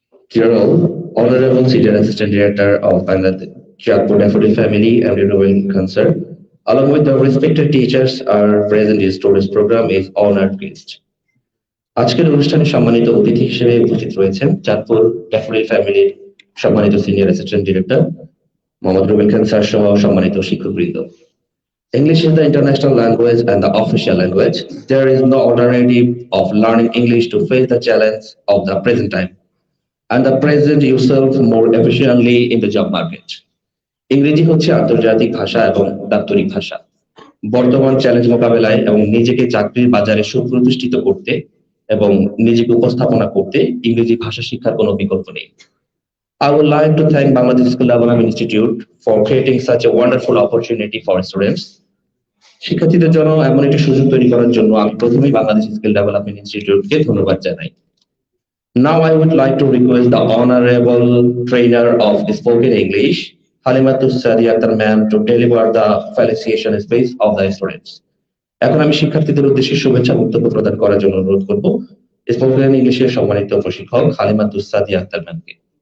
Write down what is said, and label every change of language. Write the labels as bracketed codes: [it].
[en] Dear all, Honorable Senior Assistant Director of Bangladesh Jatpur Daffodil Family and Renewable Concern, along with the respected teachers are present in today's program is honored guest. [bn] আজকের অনুষ্ঠানে সম্মানিত অতিথি হিসেবে উপস্থিত রয়েছেন Chandpur daffodil ফ্যামিলির সম্মানিত senior assistant director Mohammad Rubel খান sir সহ সম্মানিত শিক্ষকবৃন্দ। [en] English is the international language and the official language. There is no alternative of learning English to face the challenge of the present time and the present yourself more efficiently in the job market. [bn] ইংরেজি হচ্ছে আন্তর্জাতিক ভাষা এবং দাপ্তরিক ভাষা। বর্তমান challenge মোকাবেলায় এবং নিজেকে চাকরির বাজারে সুপ্রতিষ্ঠিত করতে এবং নিজেকে উপস্থাপনা করতে ইংরেজি ভাষা শিক্ষার কোনো বিকল্প নেই। [en] I would like to thank Bangladesh Skill Development Institute for creating such a wonderful opportunity for students. [bn] শিক্ষার্থীদের জন্য এমন একটি সুযোগ তৈরি করার জন্য আমি প্রথমেই বাংলাদেশ স্কিল ডেভেলপমেন্ট ইনস্টিটিউটকে ধন্যবাদ জানাই। [en] Now I would like to request the honorable trainer of spoken English, Halimatus Sadia Akhtar ma'am, to deliver the felicitation speech of the students. [bn] এখন আমি শিক্ষার্থীদের উদ্দেশ্যে শুভেচ্ছা বক্তব্য প্রদান করার জন্য অনুরোধ করব স্পোকেন ইংলিশের সম্মানিত প্রশিক্ষক হালিমাতুস সাদিয়া আক্তার ম্যামকে।